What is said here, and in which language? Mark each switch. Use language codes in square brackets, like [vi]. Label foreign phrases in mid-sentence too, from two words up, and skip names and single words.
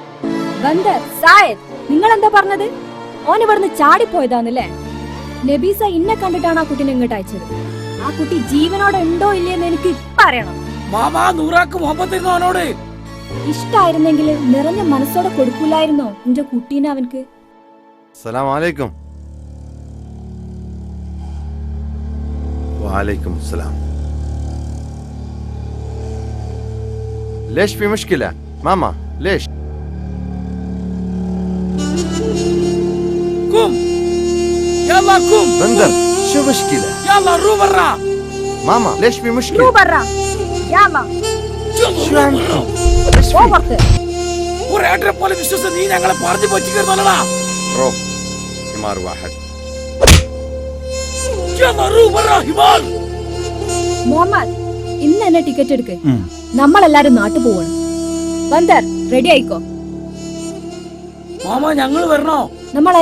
[ml] നിങ്ങൾ എന്താ പറഞ്ഞത്? ഓൻ ഇവിടുന്ന് ചാടിപ്പോയതാന്നല്ലേ? നബീസ ഇന്നെ കണ്ടിട്ടാണ് ആ കുട്ടീനെ ഇങ്ങോട്ട് അയച്ചത്. ആ കുട്ടി ജീവനോടെ ഉണ്ടോ ഇല്ലയെന്ന് എനിക്ക് ഇപ്പൊ അറിയണം. മാമാ നൂറാക്ക് മുഹമ്മദ് അവനോട് ഇഷ്ടായിരുന്നെങ്കിൽ നിറഞ്ഞ മനസ്സോടെ കൊടുക്കൂലായിരുന്നോ എന്റെ കുട്ടീനെ അവൻക്ക്? [ar] سلام عليكم. وعليكم السلام. ليش في مشكلة ماما؟ ليش؟ قوم يلا قوم. بندر شو مشكلة؟ يلا رو برا. ماما ليش في مشكلة؟ رو برا يلا. شو عم [ml] ഒരു ഏട്ടനെ പോലെ വിശ്വസിച്ച് നീ ഞങ്ങളെ പറഞ്ഞു പറ്റിക്കുന്നല്ലടാ. [ar] رو حمار واحد. يلا رو برا حمار. [ml] മുഹമ്മദ്, ഇന്ന് എന്നെ ടിക്കറ്റ് എടുക്ക്. നമ്മളെല്ലാരും നാട്ടു പോവാണ്. ബന്ദർ റെഡി ആയിക്കോ. മാമ ഞങ്ങൾ വരണോ?